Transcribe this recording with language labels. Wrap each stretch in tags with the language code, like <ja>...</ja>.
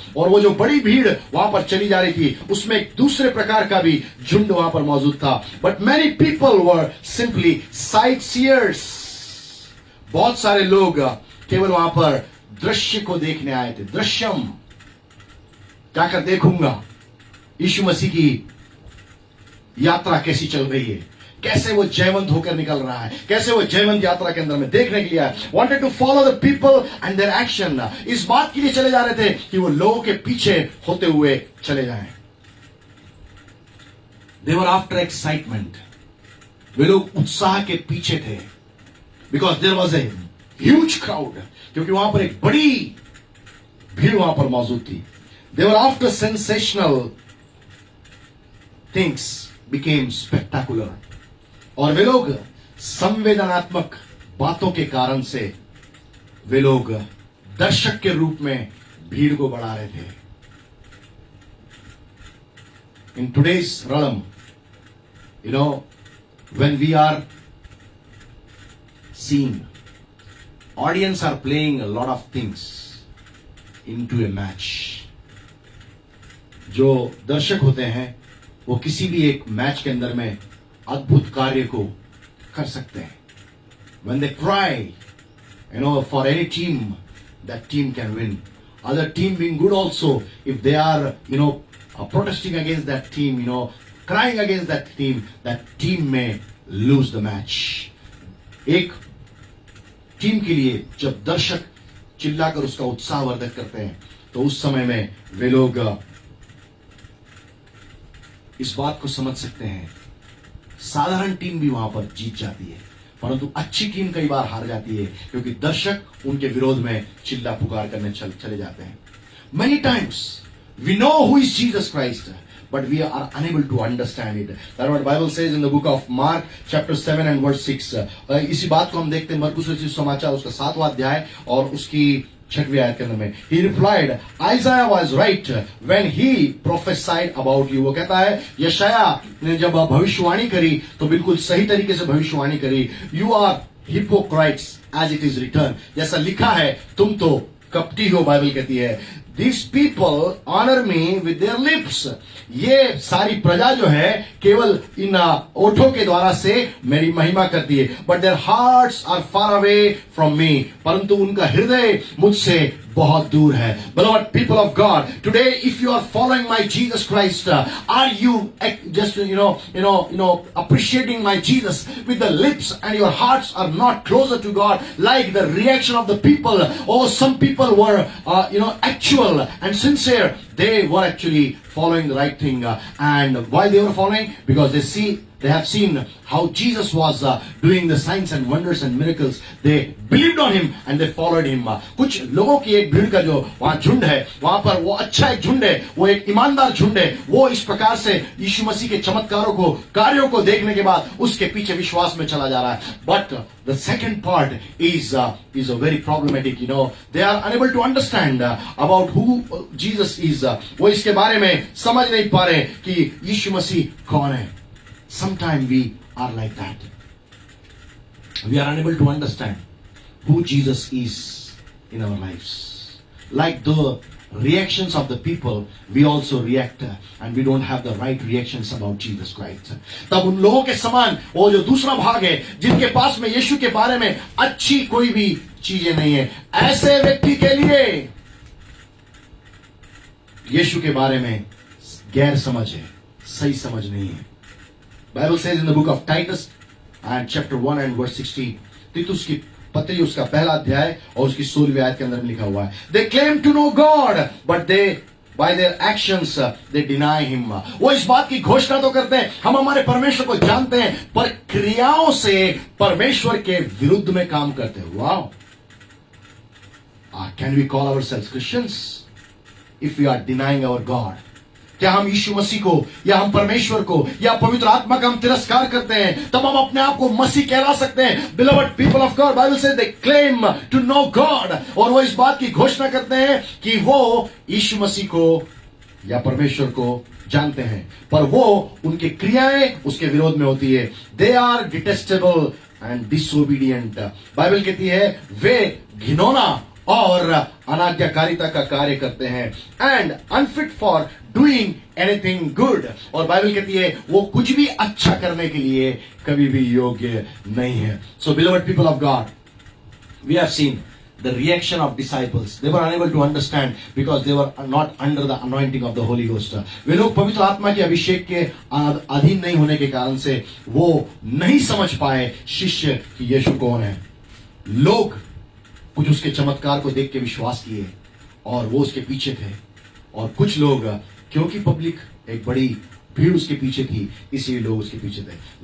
<hi>और वो जो बड़ी भीड़ वहां पर चली जा रही थी उसमें एक दूसरे प्रकार का भी झुंड वहां पर मौजूद था।</hi> <en>But many people were simply sightseers।</en> <hi>बहुत सारे लोग केवल वहां पर दृश्य को देखने आए थे। दृश्यम, जाकर देखूंगा यीशु मसीह की यात्रा कैसी चल रही है, कैसे वो जयवंत होकर निकल रहा है, कैसे वो जयवंत यात्रा के अंदर में देखने के लिए आए।</hi> <en>Wanted to follow the people and their action.</en> <hi>इस बात के लिए चले जा रहे थे कि वो लोगों के पीछे होते हुए चले जाएं।</hi> <en>They were after excitement.</en> <hi>वे लोग उत्साह के पीछे थे,</hi> <en>Because there was a huge crowd.</en> <hi>क्योंकि वहां पर एक बड़ी भीड़ वहां पर मौजूद थी।</hi> <en>They were after sensational things became spectacular।</en> <hi>और वे लोग संवेदनात्मक बातों के कारण से वे लोग दर्शक के रूप में भीड़ को बढ़ा रहे थे।</hi> <en>In today's realm, when we are seeing, audience are playing a lot of things into a match।</en> <hi>जो दर्शक होते हैं वो किसी भी एक मैच के अंदर में अद्भुत कार्य को कर सकते हैं.</hi> <en>When they cry, for any team, that team can win. Other team being good also, if they are, protesting against that team, crying against that team may lose the match.</en> <hi>एक टीम के लिए जब दर्शक चिल्लाकर उसका उत्साहवर्धक करते हैं, तो उस समय में वे लोग इस बात को समझ सकते हैं, साधारण टीम भी वहां पर जीत जाती है, परंतु अच्छी टीम कई बार हार जाती है, क्योंकि दर्शक उनके विरोध में चिल्ला पुकार करने चले जाते हैं.</hi> <en>Many times we know who is Jesus Christ, but we are unable to understand it. That's what Bible says in the book of Mark chapter 7 and verse 6.</en> <hi>इसी बात को हम देखते हैं मरकुस रचित समाचार उसका 7वां अध्याय और उसकी 6वीं आयत के अंदर में.</hi> <en>He replied, Isaiah was right when he prophesied about you.</en> <hi>वो कहता है यशाया ने जब भविष्यवाणी करी तो बिल्कुल सही तरीके से भविष्यवाणी करी.</hi> <en>You are hypocrites as it is written.</en> <hi>जैसा लिखा है तुम तो कपटी हो, बाइबल कहती है.</hi> <en>These people honor me with their lips.</en> <hi>ये सारी प्रजा जो है केवल इन ओठों के द्वारा से मेरी महिमा करती है.</hi> <en>But their hearts are far away from me.</en> <hi>परंतु उनका हृदय मुझसे बहुत दूर है.</hi> <en>Beloved people of God, today if you are following my Jesus Christ, are you just appreciating my Jesus with the lips and your hearts are not closer to God like the reaction of the people? Or some people were actual and sincere. They were actually following the right thing, and why they were following? Because they have seen how Jesus was doing the signs and wonders and miracles. They believed on him and they followed him.</en> <hi>कुछ लोगों की एक भीड़ का जो वहां झुंड है, वहां पर वो अच्छा एक झुंड है, वो एक ईमानदार झुंड है. वो इस प्रकार से यीशु मसीह के चमत्कारों को, कार्यों को देखने के बाद उसके पीछे विश्वास में चला जा रहा है.</hi> <en>But the second part is a very problematic. They are unable to understand about who Jesus is.</en> <hi>वो इसके बारे में समझ नहीं पा रहे कि यीशु मसीह कौन है.</hi> <en>Sometimes we are like that. We are unable to understand who Jesus is in our lives. Like the reactions of the people, we also react and we don't have the right reactions about Jesus Christ.</en> <hi>तब उन लोगों के समान वो जो दूसरा भाग है जिनके पास में यीशु के बारे में अच्छी कोई भी चीजें नहीं है, ऐसे व्यक्ति के लिए यीशु के बारे में गैर समझ है, सही समझ नहीं है.</hi> <en>Bible says in the book of Titus and chapter 1 and verse 16,</en> <hi>तीतुस की पत्री उसका पहला अध्याय और उसकी 16वीं आयत के अंदर में लिखा हुआ है,</hi> <en>they claim to know God but they by their actions they deny him.</en> <hi>वो इस बात की घोषणा तो करते हैं हम हमारे परमेश्वर को जानते हैं, पर क्रियाओं से परमेश्वर के विरुद्ध में काम करते हैं.</hi> <en>Wow. Can we call ourselves Christians if we are denying our God?</en> <hi>क्या हम यीशु मसीह को या हम परमेश्वर को या पवित्र आत्मा का हम तिरस्कार करते हैं तब हम अपने आप को मसीह कहला सकते हैं?</hi> <en>Beloved people of God, Bible says they claim to know God.</en> <hi>और वो इस बात की घोषणा करते हैं कि वो यीशु मसीह को या परमेश्वर को जानते हैं, पर वो उनकी क्रियाएं उसके विरोध में होती है.</hi> <en>They are detestable and disobedient.</en> <hi>Bible कहती है वे घिनौना और अनाज्ञाकारिता का कार्य करते हैं.</hi> <en>And unfit for doing anything good.</en> <hi>और बाइबल कहती है वो कुछ भी अच्छा करने के लिए कभी भी योग्य नहीं है.</hi> <en>So beloved people of God, we have seen the reaction of disciples. They were unable to understand because they were not under the anointing of the Holy Ghost.</en> <hi>वे लोग पवित्र आत्मा के अभिषेक के अधीन नहीं होने के कारण से वो नहीं समझ पाए शिष्य कि यीशु कौन है. लोग कुछ उसके चमत्कार को देख के विश्वास किए और वो उसके पीछे थे, और कुछ लोग क्योंकि पब्लिक एक बड़ी भीड़ उसके पीछे थी इसलिए लोग उसके पीछे थे.</hi>